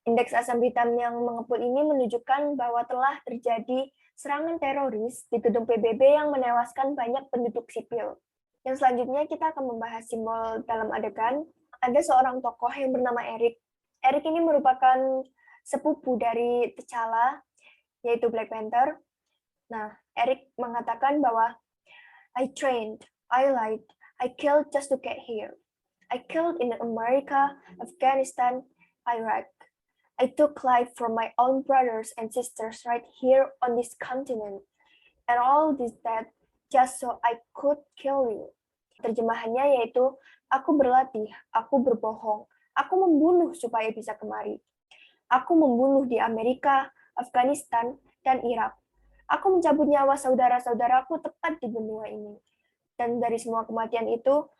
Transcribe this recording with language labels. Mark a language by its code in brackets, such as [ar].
[id] Indeks asam hitam yang mengepul ini menunjukkan bahwa telah terjadi serangan teroris di gedung PBB yang menewaskan banyak penduduk sipil. Yang selanjutnya kita akan membahas simbol dalam adegan. Ada seorang tokoh yang bernama Eric. Eric ini merupakan sepupu dari T'Challa, yaitu Black Panther. Nah, Eric mengatakan bahwa [en] I trained, I lied, I killed just to get here. I killed in America, Afghanistan, Iraq. I took life from my own brothers and sisters right here on this continent. And all this death just so I could kill you. [id] Terjemahannya yaitu, aku berlatih, aku berbohong, aku membunuh supaya bisa kemari. Aku membunuh di Amerika, Afghanistan, dan Irak. Aku mencabut nyawa saudara-saudaraku tepat di benua ini. Dan dari semua kematian itu,